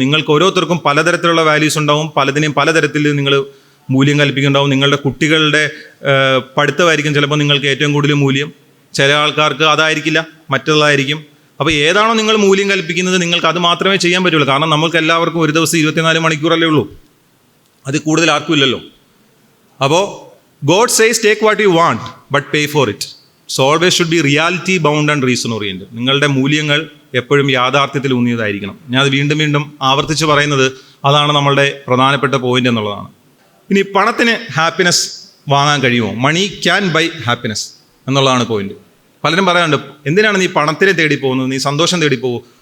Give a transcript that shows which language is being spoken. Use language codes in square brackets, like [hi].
[ml] നിങ്ങൾക്ക് ഓരോരുത്തർക്കും പലതരത്തിലുള്ള വാല്യൂസ് ഉണ്ടാവും, പലതിനെയും പലതരത്തിൽ നിങ്ങൾ മൂല്യം കൽപ്പിക്കുന്നുണ്ടാവും. നിങ്ങളുടെ കുട്ടികളുടെ പഠിത്തമായിരിക്കും ചിലപ്പോൾ നിങ്ങൾക്ക് ഏറ്റവും കൂടുതൽ മൂല്യം, ചില ആൾക്കാർക്ക് അതായിരിക്കില്ല, മറ്റുള്ളതായിരിക്കും. അപ്പോൾ ഏതാണോ നിങ്ങൾ മൂല്യം കൽപ്പിക്കുന്നത് നിങ്ങൾക്ക് അത് മാത്രമേ ചെയ്യാൻ പറ്റുള്ളൂ. കാരണം നമുക്ക് എല്ലാവർക്കും ഒരു ദിവസം 24 മണിക്കൂറല്ലേ ഉള്ളൂ, അത് കൂടുതൽ ആർക്കും ഇല്ലല്ലോ. [en] അപ്പോൾ God says take what you want but pay for it. So always should be reality bound and reason oriented. [ml] നിങ്ങളുടെ മൂല്യങ്ങൾ എപ്പോഴും യാഥാർത്ഥ്യത്തിൽ ഊന്നിയതായിരിക്കണം. ഞാൻ അത് വീണ്ടും വീണ്ടും ആവർത്തിച്ച് പറയുന്നത് അതാണ് നമ്മളുടെ പ്രധാനപ്പെട്ട പോയിന്റ് എന്നുള്ളതാണ്. ഇനി പണത്തിന് ഹാപ്പിനെസ് വാങ്ങാൻ കഴിയുമോ? [en] money can buy happiness [ml] എന്നുള്ളതാണ് പോയിന്റ്. പലരും പറയാറുണ്ട്, എന്തിനാണ് നീ പണത്തിനെ തേടി പോകുന്നത്, നീ സന്തോഷം തേടി പോകും.